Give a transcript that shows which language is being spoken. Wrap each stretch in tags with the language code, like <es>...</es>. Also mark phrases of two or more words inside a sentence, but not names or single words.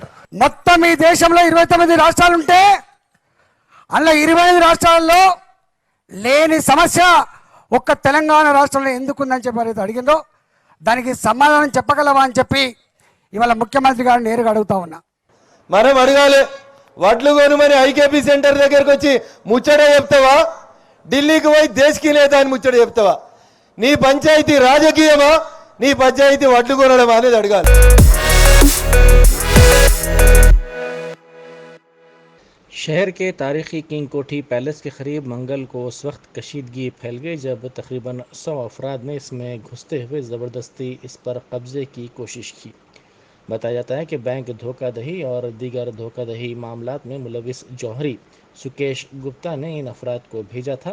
<te>మొత్తం ఈ దేశంలో 29 రాష్ట్రాలుంటే అందులో 25 రాష్ట్రాల్లో లేని సమస్య ఒక్క తెలంగాణ రాష్ట్రంలో ఎందుకుందని చెప్పి అడిగిందో దానికి సమాధానం చెప్పగలవా అని చెప్పి ఇవాళ ముఖ్యమంత్రి గారిని నేరుగా అడుగుతా ఉన్నా। మనం అడగాలి, వడ్లు కొనుమని ఐకేపీ సెంటర్ దగ్గరకు వచ్చి ముచ్చట చెప్తావా? ఢిల్లీకి పోయి దేశకి లేదా అని ముచ్చట చెప్తావా? నీ పంచాయతీ రాజకీయమా, నీ పంచాయతీ వడ్లు కొనడమా అనేది అడగాలి।</te> <ur>شہر کے تاریخی کنگ کوٹھی پیلیس کے قریب منگل کو اس وقت کشیدگی پھیل گئی جب تقریباً 100 افراد نے اس میں گھستے ہوئے زبردستی اس پر قبضے کی کوشش کی۔ بتایا جاتا ہے کہ بینک دھوکہ دہی اور دیگر دھوکہ دہی معاملات میں ملوث جوہری سکیش گپتا نے ان افراد کو بھیجا تھا۔</ur>